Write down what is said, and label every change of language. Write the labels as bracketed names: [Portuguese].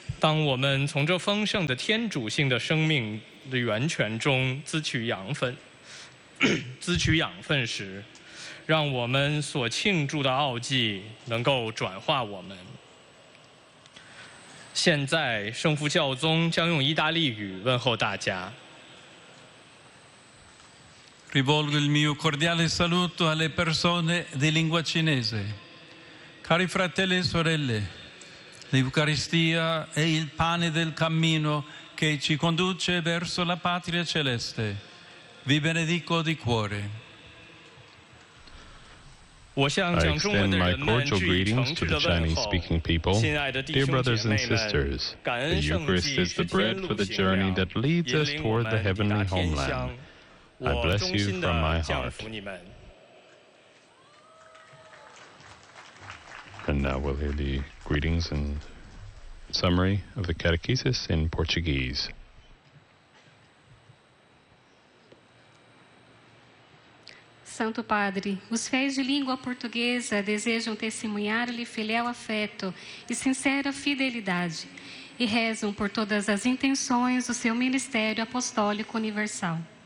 [Chinese] 当我们从这丰盛的天主性的生命的源泉中滋取养分，滋取养分时，让我们所庆祝的奥迹能够转化我们。现在，圣父教宗将用意大利语问候大家。 [Italian] Rivolgo il mio cordiale saluto alle persone di lingua cinese. Cari fratelli e sorelle, l'Eucaristia è il pane del cammino che ci conduce verso la patria celeste. Vi benedico di cuore. [English] I extend my cordial greetings to the Chinese-speaking people. Dear brothers and sisters, the Eucharist is the bread for the journey that leads us toward the heavenly homeland. I bless you from my heart. And now we'll hear the greetings and summary of the catechesis in Portuguese. [Portuguese] Santo Padre, os fiéis de língua portuguesa desejam testemunhar-lhe fiel afeto e sincera fidelidade e rezam por todas as intenções do seu ministério apostólico universal.